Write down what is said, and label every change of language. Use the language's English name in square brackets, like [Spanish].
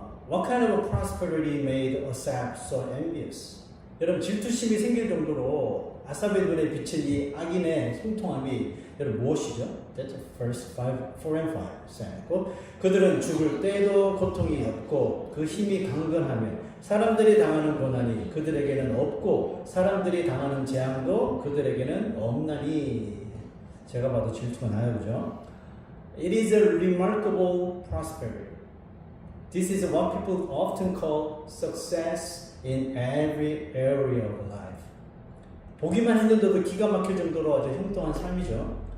[English] What kind of prosperity made Asaph so envious? [Korean] 여러분 질투심이 생길 정도로 아삽의 눈에 비친 이 악인의 형통함이 여러분 무엇이죠? [English] That's verse 4 and 5. [Korean] 그들은 죽을 때에도 고통이 없고 그 힘이 강건하며 사람들이 당하는 고난이 그들에게는 없고 사람들이 당하는 재앙도 그들에게는 없나니. 제가 봐도 질투가 나요, 그죠? [English] It is a remarkable prosperity. This is what people often call success in every area of life. [Korean] 보기만 했는데도 기가 막힐 정도로 아주 형통한 삶이죠.